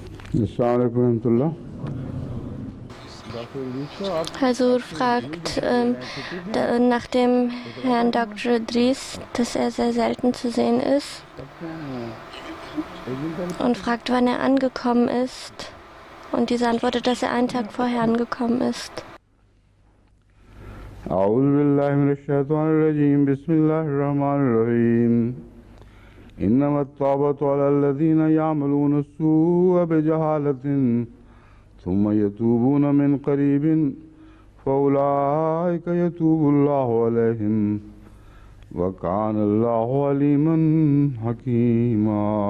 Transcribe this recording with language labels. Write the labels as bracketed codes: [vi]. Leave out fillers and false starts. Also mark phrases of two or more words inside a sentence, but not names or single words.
[ar] السلام عليكم ورحمة الله. [de] Hazur fragt nach dem Herrn Dr. Idris, dass er sehr selten zu sehen ist, und fragt, wann er angekommen ist. Und diese antwortet, dass er einen Tag vorher angekommen ist. [ar] أعوذ بالله من الشيطان الرجيم بسم الله الرحمن الرحيم إنما التوبة على الذين يعملون السوء بجهالة ثم يتوبون من قريب فأولئك يتوب الله عليهم وكان الله عليما حكيما